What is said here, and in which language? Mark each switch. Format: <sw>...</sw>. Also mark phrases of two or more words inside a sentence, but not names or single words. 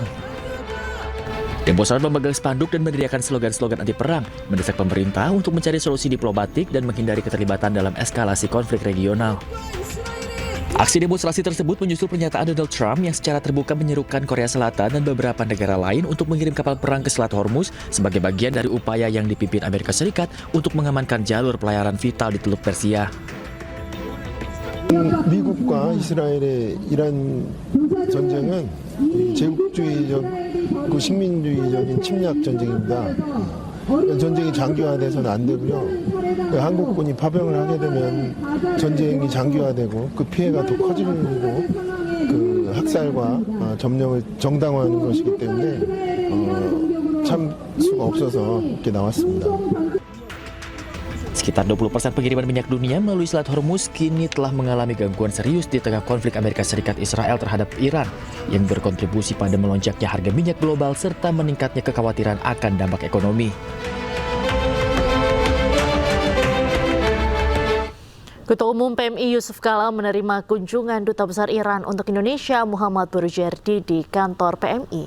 <id>Demonstran memegang spanduk dan meneriakkan slogan-slogan anti perang, mendesak pemerintah untuk mencari solusi diplomatik dan menghindari keterlibatan dalam eskalasi konflik regional. Aksi demonstrasi tersebut menyusul pernyataan Donald Trump yang secara terbuka menyerukan Korea Selatan dan beberapa negara lain untuk mengirim kapal perang ke Selat Hormuz sebagai bagian dari upaya yang dipimpin Amerika Serikat untuk mengamankan jalur pelayaran vital di Teluk Persia.</id> <ko>미국과 이스라엘의 이란 전쟁은 제국주의적 식민주의적인 침략 전쟁입니다. 전쟁이 장기화돼서는 안 되고요. 한국군이 파병을 하게 되면 전쟁이 장기화되고 그 피해가 더 커지고 그 학살과 점령을 정당화하는 것이기 때문에 참 수가 없어서 이렇게 나왔습니다.</ko> <id>Sekitar 20% pengiriman minyak dunia melalui Selat Hormuz kini telah mengalami gangguan serius di tengah konflik Amerika Serikat Israel terhadap Iran yang berkontribusi pada melonjaknya harga minyak global serta meningkatnya kekhawatiran akan dampak ekonomi. Ketua Umum PMI Yusuf Kala menerima kunjungan Duta Besar Iran untuk Indonesia Muhammad Boroujerdi di kantor PMI.</id>